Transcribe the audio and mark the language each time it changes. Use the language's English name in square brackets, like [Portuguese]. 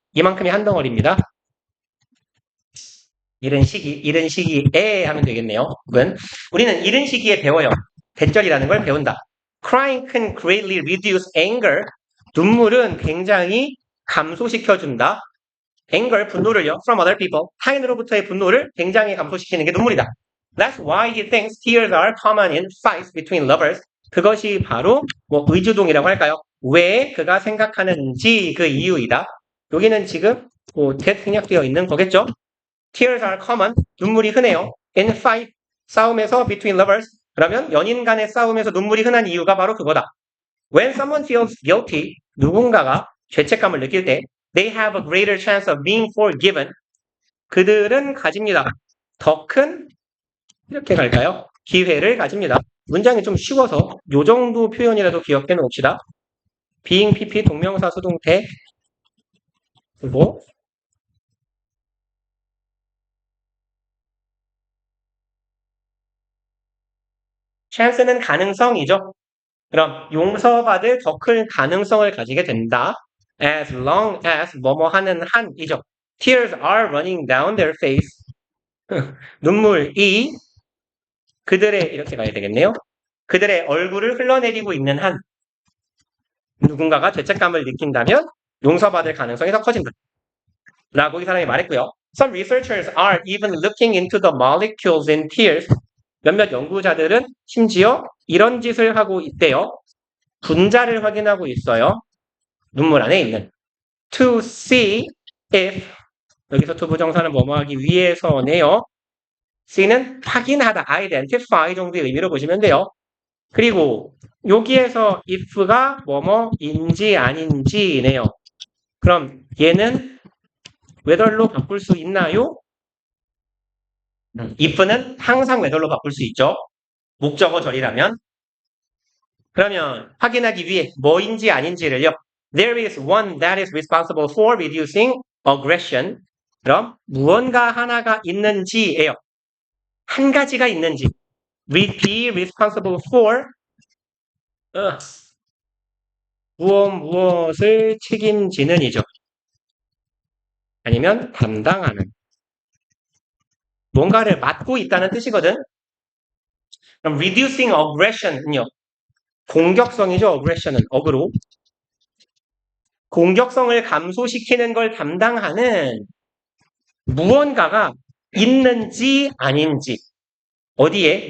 [Korean] 이만큼이 한 덩어리입니다. 이른 시기에 하면 되겠네요. 혹은 우리는 이른 시기에 배워요. 대절이라는 걸 배운다. [English] Crying can greatly reduce anger. [Korean] 눈물은 굉장히 감소시켜준다. [English] anger, [Korean] 분노를요. [English] from other people. [Korean] 타인으로부터의 분노를 굉장히 감소시키는 게 눈물이다. [English] That's why he thinks tears are common in fights between lovers. [Korean] 그것이 바로 뭐 의주동이라고 할까요? 왜 그가 생각하는지 그 이유이다. 여기는 지금 생략되어 있는 거겠죠? [English] Tears are common. [Korean] 눈물이 흔해요. [English] In fight, [Korean] 싸움에서 [English] between lovers. [Korean] 그러면 연인 간의 싸움에서 눈물이 흔한 이유가 바로 그거다. [English] When someone feels guilty, [Korean] 누군가가 죄책감을 느낄 때 [English] they have a greater chance of being forgiven. [Korean] 그들은 가집니다. 더 큰 이렇게 갈까요? 기회를 가집니다. 문장이 좀 쉬워서 요 정도 표현이라도 기억해 놓읍시다. being pp 동명사 수동태 그리고 chance는 가능성이죠. 그럼 용서받을 더 큰 가능성을 가지게 된다. [English] As long as [Korean] 뭐뭐 하는 한이죠. [English] Tears are running down their face. [Korean] 눈물이 그들의 이렇게 가야 되겠네요. 그들의 얼굴을 흘러내리고 있는 한 누군가가 죄책감을 느낀다면 용서받을 가능성이 더 커진다. 라고 이 사람이 말했고요. [English] Some researchers are even looking into the molecules in tears. [Korean] 몇몇 연구자들은 심지어 이런 짓을 하고 있대요. 분자를 확인하고 있어요. 눈물 안에 있는. [English] To see if [Korean] 여기서 투부정사는 뭐뭐 하기 위해서네요. C는 확인하다, identify 정도의 의미로 보시면 돼요. 그리고 여기에서 if가 뭐뭐인지 아닌지네요. 그럼 얘는 whether로 바꿀 수 있나요? if는 항상 whether로 바꿀 수 있죠. 목적어 절이라면. 그러면 확인하기 위해 뭐인지 아닌지를요. [English] There is one that is responsible for reducing aggression. [Korean] 그럼 무언가 하나가 있는지예요. 한 가지가 있는지. [English] Be responsible for [Korean] 무엇을 책임지는이죠. 아니면 담당하는. 뭔가를 맡고 있다는 뜻이거든. 그럼 [English] reducing aggression [Korean] 은요. 공격성이죠. aggression은 어그로. 공격성을 감소시키는 걸 담당하는 무언가가 있는지 아닌지. 어디에?